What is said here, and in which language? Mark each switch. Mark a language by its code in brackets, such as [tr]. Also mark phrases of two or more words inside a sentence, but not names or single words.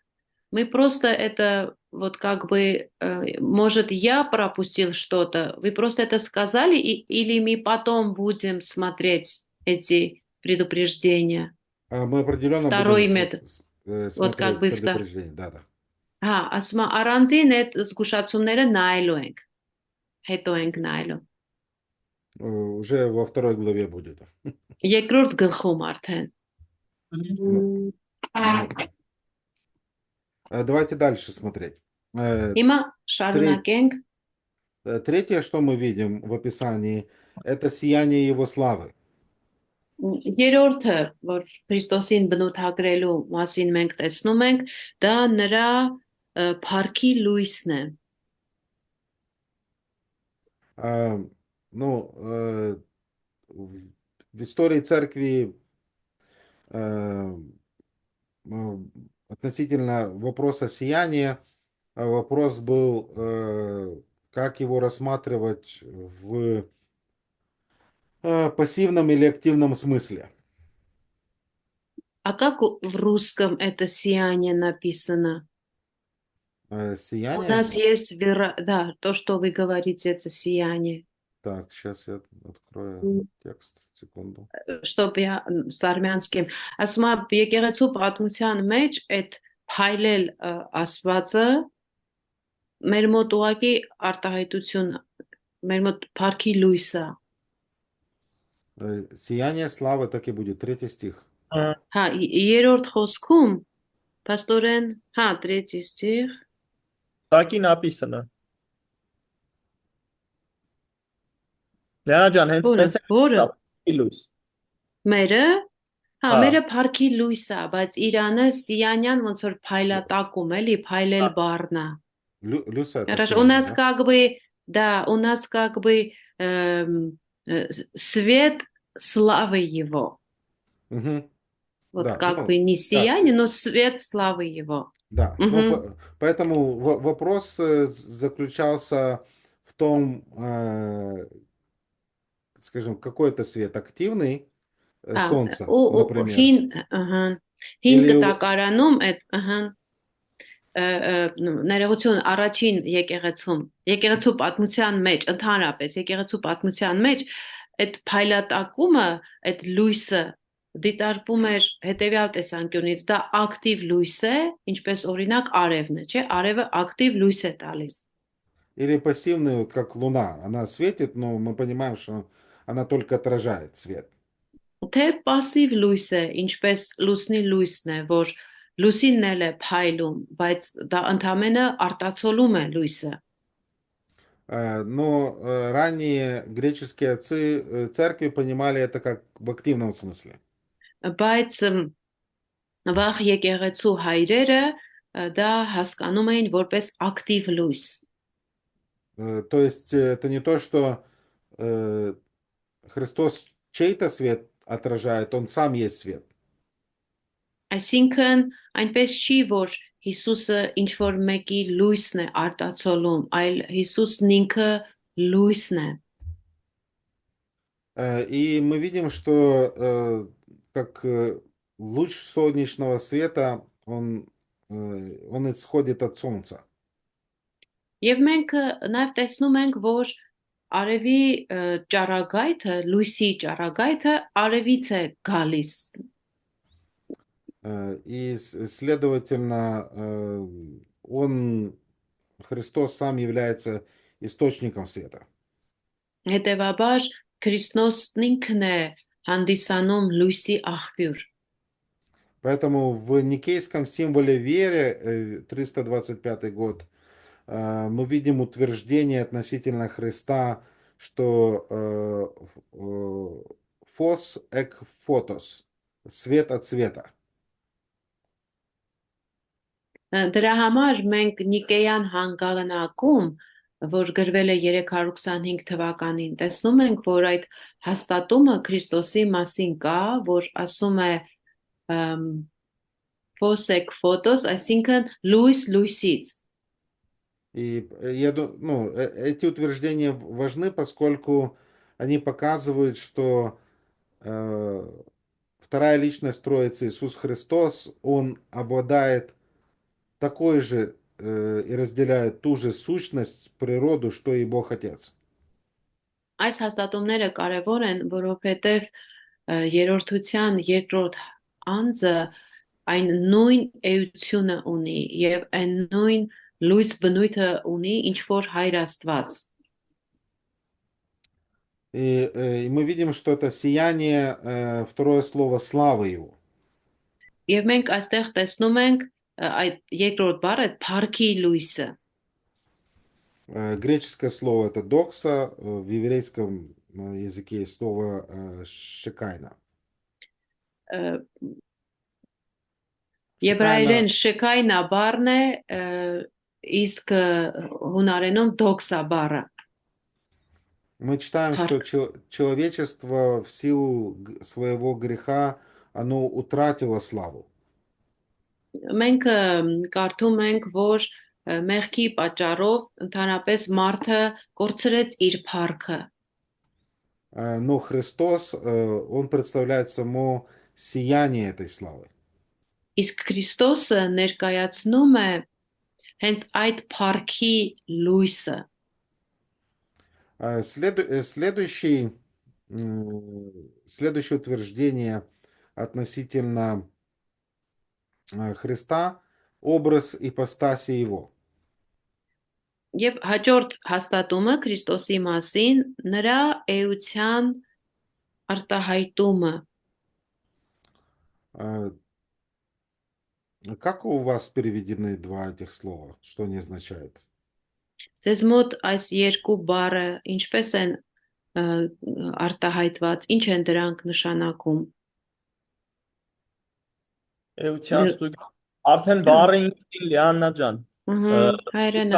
[ru] Мы просто это вот как бы, может, я пропустил что-то, вы просто это сказали, или мы потом будем смотреть эти предупреждения? Мы определенно будем Второй метод. Вот как смотреть бы предупреждение. Да, да. [hy] ասում եմ, առանձին այդ զգուշացումները նայելու ենք, հետո ենք նայելու։ [ru] Уже во второй главе будет. [hy] Երկրորդ գլխում արդեն։ [ru] Ну, давайте дальше смотреть. [hy] Հիմա շարունակենք։ [ru] Третье, что мы видим в описании, это сияние его славы. [hy] Երրորդը, որ Քրիստոսին բնութագրելու մասին մենք տեսնում ենք, դա նրա փառքի լույսն է։ [ru] Ну, в истории церкви относительно вопроса сияния, вопрос был, как его рассматривать в пассивном или активном смысле. А как в русском это сияние написано? У Сияние? нас есть да, то, что вы говорите, это сияние. Так, сейчас я открою текст, секунду. Чтобы я с армянским, [hy] ասում եմ, եկեղեցու պատմության մեջ այդ փայլել ասվածը մեր մոտ ուղղակի արտահայտություն, մեր մոտ փառքի լույսը։ [ru] Сияние славы так и будет. 3 стих. [hy] Հա, երրորդ խոսքում, պաստորեն, հա, 3 ստիղ։ [ru] Տակի написано. [hy] Լեանա ջան, հենց տենց է լույս։ Մերը, հա, մերը փառքի լույս է, բայց Իրանը Սիանյան ոնց որ փայլատակում էլի, փայլել բառնա։ [ru] Люса это Хорошо, сияние, у нас да? как бы, да, у нас как бы свет славы его. Угу. Вот Да, как ну, бы не да, сияние, но свет славы его. Да, ну, поэтому вопрос заключался в том, скажем, какой это свет, активный, солнце, например. [hy] Հին [ru] Или [hy] կտակարանում այդ, ներողություն առաջին եկեղեցու պատմության մեջ, ընդհանրապես եկեղեցու պատմության մեջ այդ փայլատակումը, այդ լույսը դիտարկվում էր հետևյալ տեսանկյունից, դա ակտիվ լույս է, ինչպես օրինակ արևն է, չէ, արևը ակտիվ լույս է տալիս։ [ru] Или пассивный, вот как луна, она светит, но мы понимаем, что она только отражает свет. [hy] Թե пассив լույս է, ինչպես լուսնի լույսն է, որ լուսինն էլ է փայլում, բայց դա ընդամենը արտացոլում է լույսը։ [ru] Но ранние греческие отцы церкви понимали это как в активном смысле. [hy] Բայց վաղ եկեղեցու հայրերը դա հասկանում էին որպես ակտիվ լույս։ [ru] То есть это не то, что Христос чей-то свет отражает, он сам есть свет. [hy] Այսինքն այնպես չի, որ Հիսուսը ինչ որ մեկի լույսն է արտացոլում, այլ Հիսուսն ինքը լույսն է։ [ru] И мы видим, что как луч солнечного света, он исходит от солнца. [hy] Եվ մենք նաև տեսնում ենք, որ արևի ճառագայթը, լույսի ճառագայթը արևից է գալիս։ [ru] И, следовательно, Христос сам является источником света. [hy] Հետևաբար Քրիստոսն ինքն է հանդիսանում լույսի աղբյուր։ [ru] Поэтому в никейском символе веры, 325 год, мы видим утверждение относительно Христа, что [el] φῶς ἐκ φωτός, [ru] свет от света. [hy] Դրա համար մենք Նիկեյան հանգանակում, որ գրվել է 325 թվականին, տեսնում ենք, որ այդ հաստատումը Քրիստոսի մասին կա, որ ասում է [el] φῶς ἐκ φωτός, [hy] այսինքն լույս լույսից։ [ru] И эти утверждения важны, поскольку они показывают, что вторая личность Троицы, Иисус Христос, Он обладает такой же и разделяет ту же сущность, природу, что и Бог Отец. [hy] Այս հաստատումները կարևոր են, որովհետև երրորդության երկրորդ անձը այն նույն էությունը ունի եւ այն նույն լույս բնույթը ունի, ինչ որ Հայր Աստված։ [ru] И мы видим, что это сияние, второе слово, славы Его. [hy] Եվ մենք այստեղ տեսնում ենք այդ երկրորդ բառը փառքի լույսը։ [ru] Греческое слово это докса, в еврейском языке есть слово шекайна. [hy] Եբրայերեն շեկայնա բառն է, իսկ հունարենում դոքսա բառը։ [ru] Мы читаем, что человечество в силу своего греха, оно утратило славу. [hy] Մենք կարդում ենք, որ մեղքի պատճառով ընդհանրապես մարդը կորցրեց իր փառքը։ [ru] Но Христос, Он представляет само сияние этой славы. [hy] Իսկ Քրիստոսը ներկայացնում է հենց այդ փառքի լույսը։ [ru] Следующее утверждение относительно Христа – образ ипостаси Его. [hy] Եվ հաջորդ հաստատումը Քրիստոսի մասին նրա էության արտահայտումը։ [ru] Как у вас переведены два этих слова? Что они означают? [hy] Ձեզ մոտ այս երկու բառը ինչպես են արտահայտված, ինչ են դրանք նշանակում։ Էության ստույգ արդեն բառը ինքնին Լիաննա ջան։ Հայրենը։